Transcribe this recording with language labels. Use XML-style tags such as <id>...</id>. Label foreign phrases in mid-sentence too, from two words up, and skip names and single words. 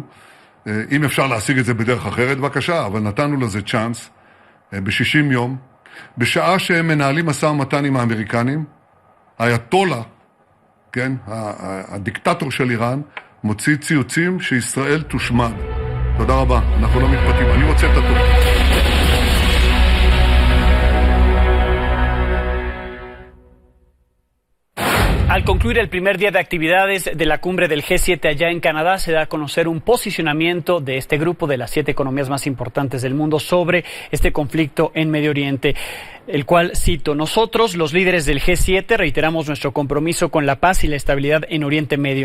<he>אם אפשר להשיג את זה בדרך אחרת, בבקשה, אבל נתנו לזה צ'אנס ב-60 יום. בשעה שהם מנהלים משא ומתן עם האמריקנים, האייתולה, כן, הדיקטטור של איראן, מוציא ציוצים שישראל תושמד. תודה רבה, אנחנו לא מתפתים, אני רוצה את הטוב.</he> <es>Al concluir el primer día de actividades de la cumbre del G7 allá en Canadá, se da a conocer un posicionamiento de este grupo de las 7 economías más importantes del mundo sobre este conflicto en Medio Oriente, el cual cito: nosotros, los líderes del G7, reiteramos nuestro compromiso con la paz y la estabilidad en Oriente Medio.</es>